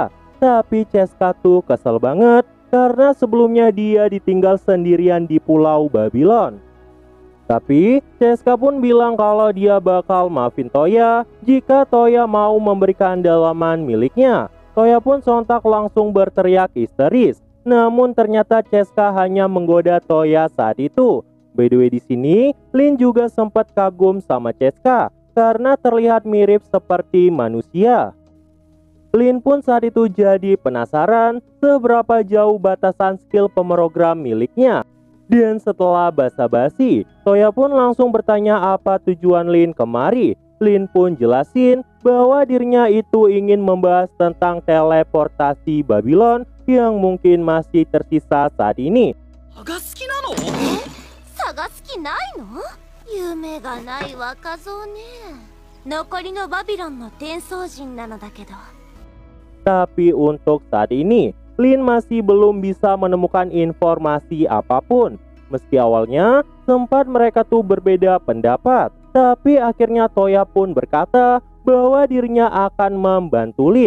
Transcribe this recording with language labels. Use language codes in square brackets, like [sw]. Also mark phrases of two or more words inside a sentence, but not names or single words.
[id] Tapi Cheska tuh kesel banget karena sebelumnya dia ditinggal sendirian di Pulau Babylon. Tapi Cheska pun bilang kalau dia bakal maafin Toya jika Toya mau memberikan dalaman miliknya. Toya pun sontak langsung berteriak histeris. Namun ternyata Cheska hanya menggoda Toya saat itu. [en] By the way, [id] di sini Lin juga sempat kagum sama Cheska karena terlihat mirip seperti manusia. Lin pun saat itu jadi penasaran seberapa jauh batasan skill pemrogram miliknya. Dan setelah basa-basi, Toya pun langsung bertanya apa tujuan Lin kemari. Lin pun jelasin bahwa dirinya itu ingin membahas tentang teleportasi Babylon yang mungkin masih tersisa saat ini. [ja] 探す気ないの？夢がない若造ね。残りのバビロンの転送人なのだけど。 [id] Tapi untuk saat ini, Lin masih belum bisa menemukan informasi apapun. Meski awalnya sempat mereka tuh berbeda pendapat, tapi akhirnya Toya pun berkata bahwa dirinya akan membantu Lin.